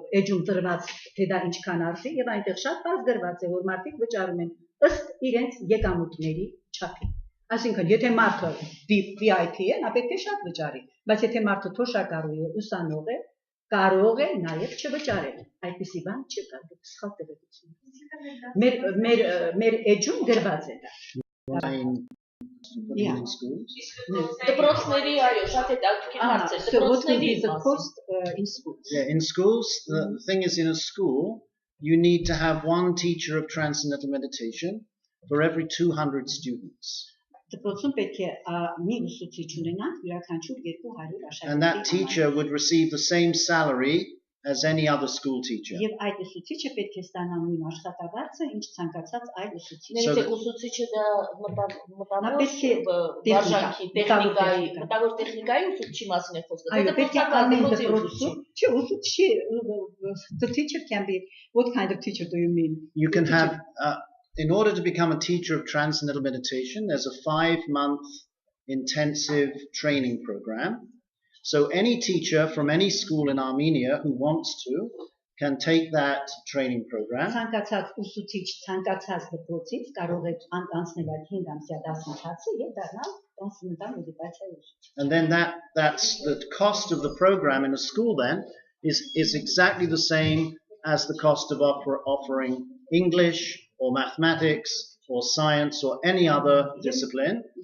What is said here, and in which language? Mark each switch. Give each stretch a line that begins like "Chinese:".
Armenian: էջում տրված, թե դա ինչքան արժի, եւ այնտեղ շատ բարձ գրված է, որ մարդիկ վճարում են ըստ իրենց եկամուտների չափի։ Այսինքն, եթե մարդը VIP է, նա պետք է շատ վճարի, բայց եթե մարդը թոշակառու է, ուսանող է, կարող է նաև չվճարել։ Այդպիսի բան չկա, դուք սխալ տեղեկություն։ Մեր էջում գրված է դա։ դպրոցների այո, շատ հետաքրքիր հարց է։
English: So what will be the cost in schools? Yeah, in schools, the thing is, in a school, you need to have one teacher of transcendental meditation for every 200 students.
Armenian: Դպրոցում պետք է մի ուսուցիչ ունենանք յուրաքանչյուր 200 աշակերտի։
English: And that teacher would receive the same salary as any other school teacher.
Armenian: Եվ այդ ուսուցիչը պետք է ստանա նույն աշխատավարձը, ինչ ցանկացած այլ ուսուցիչ։ Ներեցեք, ուսուցիչը դա մտավոր տեխնիկայի ուսուցչի մասին է խոսքը։ Այո, պետք է ամեն դպրոցում, չէ, ուսուցչի,
English: the teacher can be, what kind of teacher do you mean? You can have in order to become a teacher of transcendental meditation, there's a 5-month intensive training program. So any teacher from any school in Armenia who wants to can take that training program.
Armenian: Ցանկացած ուսուցիչ, ցանկացած դպրոցից կարող է անցնել այդ 5 ամսյա դասընթացը եւ դառնալ տրանսցենդենտալ մեդիտացիայի ուսուցիչ.
English: And then that's the cost of the program in a school then is exactly the same as the cost of offering English or mathematics or science or any other discipline.